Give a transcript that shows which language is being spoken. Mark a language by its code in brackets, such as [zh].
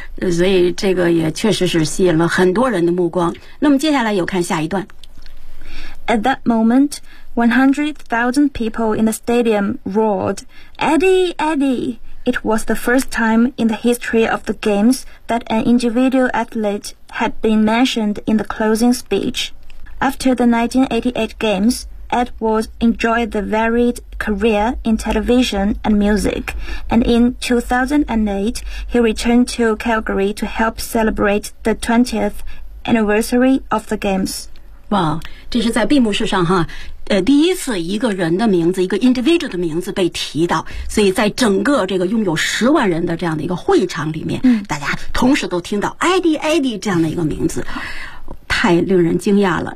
[zh] 所以这个也确实是吸引了很多人的目光。那么接下来有看下一段。 [en] At that moment, 100,000 people in the stadium roared, "Eddie, Eddie!" It was the first time in the history of the games that an individual athlete had been mentioned in the closing speech. After the 1988 games, Edwards enjoyed the varied career in television and music, and in 2008, he returned to Calgary to help celebrate the 20th anniversary of the games. [zh] 哇、wow, 这是在闭幕式上哈第一次一个人的名字，一个 individual 的名字被提到，所以在整个这个拥有十万人的这样的一个会场里面、大家同时都听到 IDID 这样的一个名字，太令人惊讶了。